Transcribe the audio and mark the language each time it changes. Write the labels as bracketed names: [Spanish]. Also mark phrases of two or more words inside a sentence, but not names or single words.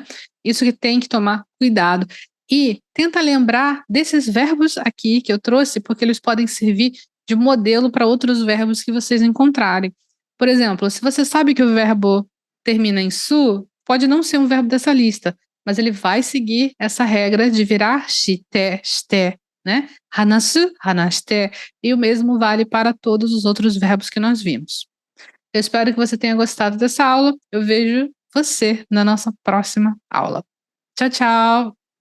[Portuguese] Isso que tem que tomar cuidado. E tenta lembrar desses verbos aqui que eu trouxe, porque eles podem servir de modelo para outros verbos que vocês encontrarem. Por exemplo, se você sabe que o verbo termina em su, pode não ser um verbo dessa lista, mas ele vai seguir essa regra de virar [Japanese] shite, shite, [Portuguese] né? [Japanese] Hanasu, hanashite, [Portuguese] e o mesmo vale para todos os outros verbos que nós vimos. Eu espero que você tenha gostado dessa aula. Eu vejo você na nossa próxima aula. Tchau, tchau!